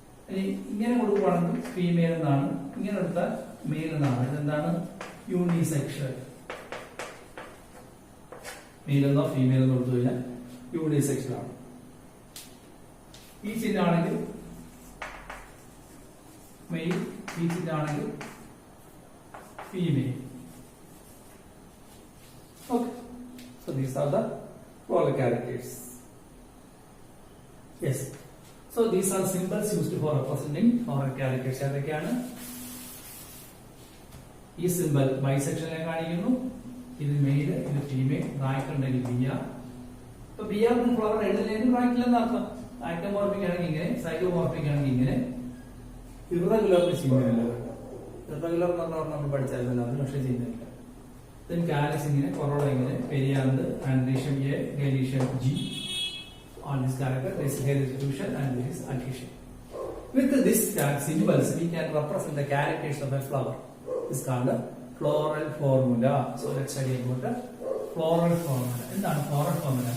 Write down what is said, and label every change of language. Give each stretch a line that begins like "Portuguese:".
Malayalam: ഇനി ഇങ്ങനെ കൊടുക്കുകയാണെങ്കിൽ ഫീമെയിൽ എന്നാണ്, ഇങ്ങനെ എടുത്താൽ മെയിൽ എന്നാണ്. ഇതെന്താണ്? യൂണിസെക്ഷൽ. മെയിൽ എന്നോ ഫീമെയിൽ എന്നോ കൊടുത്തു കഴിഞ്ഞാൽ യൂണിസെക്ഷൽ ആണ്. ഈ ചിഹ്നമാണെങ്കിൽ മെയിൽ, ഈ ചിഹ്നമാണെങ്കിൽ female.
English: Okay, so these are the floral characters. Yes, so these are symbols used for representing floral characters.
Malayalam: ഏതൊക്കെയാണ്? ഈ സിമ്പിൾ ബൈസെക്ഷനെ കാണിക്കുന്നു. ഇത് മെയിൽ, ഇത് ഫീമെയിൽ. റാക്ക് ഉണ്ടെങ്കിൽ ബിയ. ഇപ്പൊ ബിയ ഫ്ലവർ എഴുതുന്നതിന് റാക്കില്ലെന്ന് അർത്ഥം. ആക്ടോമോർഫിക് ആണെങ്കിൽ ഇങ്ങനെ, സൈഗോമോർഫിക് ആണെങ്കിൽ ഇങ്ങനെ. ഇറഗുലർ ചെയ്യുന്നില്ല. ഇറഗുലർ എന്ന് പറഞ്ഞാൽ നമ്മൾ പഠിച്ചായിരുന്നല്ലോ, അതിന് പക്ഷേ ചെയ്യുന്നില്ല. then കാലിക്സ് ഇങ്ങനെ, കൊറോള ഇങ്ങനെ, പെരിയാന്ത്, androecium A, gynoecium G.
English: On this character, there is fusion and there is adhesion. With this symbols, we can represent the characters of a flower. This is called the floral formula. So let's study about the floral formula.
Malayalam: എന്താണ്
English: floral formula?